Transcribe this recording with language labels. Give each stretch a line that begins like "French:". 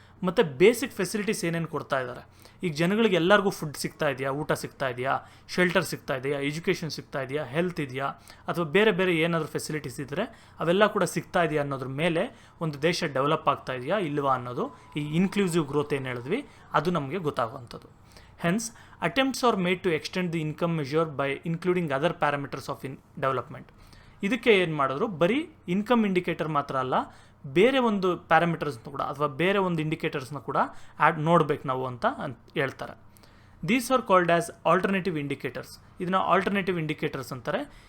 Kannada: ಮತ್ತು basic facilities ಏನೇನು ಕೊಡ್ತಾ ಇದ್ದಾರೆ. ಈಗ ಜನಗಳಿಗೆ ಎಲ್ಲರಿಗೂ ಫುಡ್ ಸಿಗ್ತಾ ಇದೆಯಾ, ಊಟ ಸಿಗ್ತಾ ಇದೆಯಾ, ಶೆಲ್ಟರ್ ಸಿಗ್ತಾ ಇದೆಯಾ, ಎಜುಕೇಷನ್ ಸಿಗ್ತಾ ಇದೆಯಾ, ಹೆಲ್ತ್ ಇದೆಯಾ, ಅಥವಾ ಬೇರೆ ಬೇರೆ ಏನಾದರೂ ಫೆಸಿಲಿಟೀಸ್ ಇದ್ದರೆ ಅವೆಲ್ಲ ಕೂಡ ಸಿಗ್ತಾ ಇದೆಯಾ ಅನ್ನೋದ್ರ ಮೇಲೆ ಒಂದು ದೇಶ ಡೆವಲಪ್ ಆಗ್ತಾ ಇದೆಯಾ ಇಲ್ವಾ ಅನ್ನೋದು, ಈ ಇನ್ಕ್ಲೂಸಿವ್ ಗ್ರೋತ್ ಏನು ಹೇಳಿದ್ವಿ ಅದು ನಮಗೆ ಗೊತ್ತಾಗುವಂಥದ್ದು.
English: Hence, attempts are made to extend the income measure by including other parameters of development.
Kannada: ಇದಕ್ಕೆ ಏನು ಮಾಡಿದ್ರು, ಬರೀ ಇನ್ಕಮ್ ಇಂಡಿಕೇಟರ್ ಮಾತ್ರ ಅಲ್ಲ, ಬೇರೆ ಒಂದು ಪ್ಯಾರಾಮೀಟರ್ಸ್ನ ಕೂಡ ಅಥವಾ ಬೇರೆ ಒಂದು ಇಂಡಿಕೇಟರ್ಸ್ನ ಕೂಡ ನೋಡಬೇಕು ನಾವು ಅಂತ ಹೇಳ್ತಾರೆ.
English: These are called as alternative indicators.
Kannada: ಇದನ್ನು ಆಲ್ಟರ್ನೇಟಿವ್ ಇಂಡಿಕೇಟರ್ಸ್ ಅಂತಾರೆ.